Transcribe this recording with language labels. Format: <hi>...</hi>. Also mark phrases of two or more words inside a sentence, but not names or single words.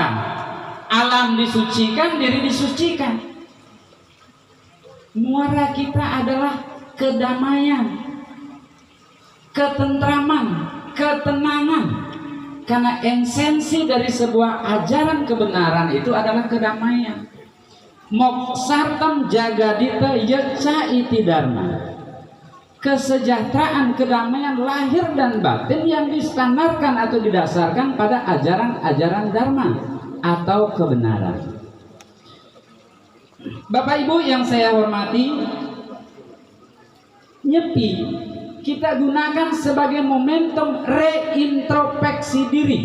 <id>Alam disucikan, diri disucikan. Muara kita adalah kedamaian, ketentraman, ketenangan. Karena esensi dari sebuah ajaran kebenaran itu adalah kedamaian.</id> <sa>Moksartam jagadita yeca iti dharma.</sa> <id>Kesejahteraan, kedamaian lahir dan batin yang distandarkan atau didasarkan pada ajaran-ajaran dharma atau kebenaran. Bapak Ibu yang saya hormati, Nyepi kita gunakan sebagai momentum reintrospeksi diri.</id>